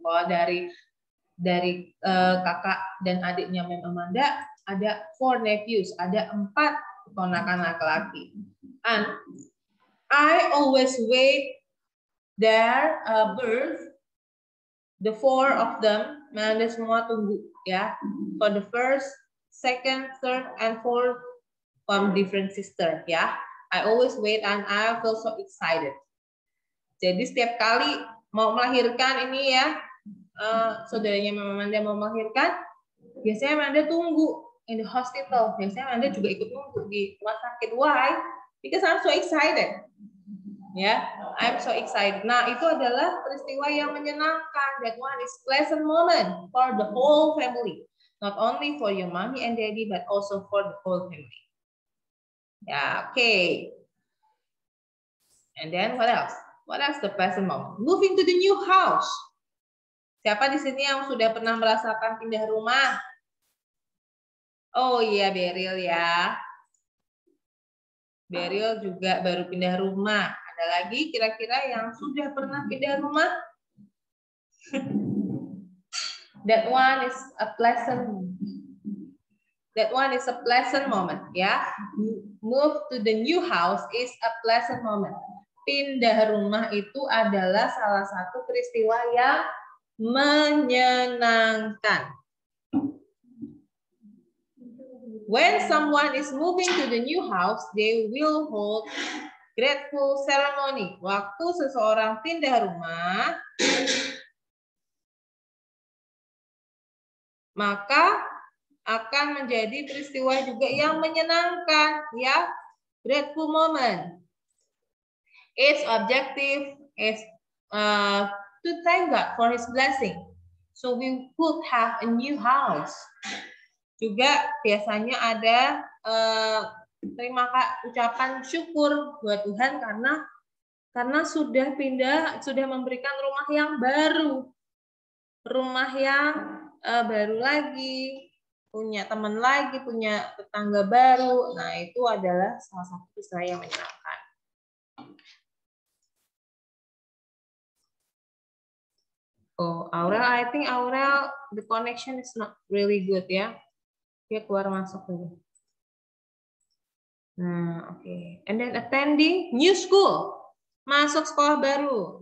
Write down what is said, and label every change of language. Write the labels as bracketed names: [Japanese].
[Indonesian] Kalau dari kakak dan adiknya Mem Amanda ada 4 nephews, ada 4 ponakan laki-laki. [English] And I always wait their birth, the 4 of them, [Indonesian] Amanda semua tunggu, ya, [English] for the first, second, third, and fourth from different sister, ya. I always wait and I feel so excited. [Indonesian] Jadi setiap kali mau melahirkan ini ya, saudaranya Amanda mau melahirkan, biasanya Amanda tunggu [English] in the hospital. [Indonesian] Biasanya Amanda juga ikut tunggu di rumah sakit. [English] Why? Because I'm so excited. Ya, I'm so excited. [Indonesian] Nah, itu adalah peristiwa yang menyenangkan. [English] That one is pleasant moment for the whole family. Not only for your mommy and daddy, but also for the whole family. Ya, okay. And then what else? What else the pleasant moment? Moving to the new house. [Indonesian] Siapa di sini yang sudah pernah merasakan pindah rumah? Oh iya, Beryl ya. Beryl juga baru pindah rumah. Ada lagi kira-kira yang sudah pernah pindah rumah? [English] That one is a pleasant. That one is a pleasant moment, ya. Move to the new house is a pleasant moment. [Indonesian] Pindah rumah itu adalah salah satu peristiwa yang menyenangkan. [English] When someone is moving to the new house, they will hold grateful ceremony. [Indonesian] Waktu seseorang pindah rumah, maka akan menjadi peristiwa juga yang menyenangkan, ya. [English] Grateful moment. Its objective is to thank God for His blessing. So we could have a new house. [Indonesian] Juga biasanya ada ucapan syukur buat Tuhan karena sudah memberikan rumah yang baru. Rumah yang baru lagi, punya teman lagi, punya tetangga baru. Nah, itu adalah salah satu istilah yang menyenangkan. [English] Oh, Aurel, I think Aurel, the connection is not really good ya. [Indonesian] Dia keluar masuk dulu. [English] Nah, oke. Okay. And then attending new school. [Indonesian] Masuk sekolah baru.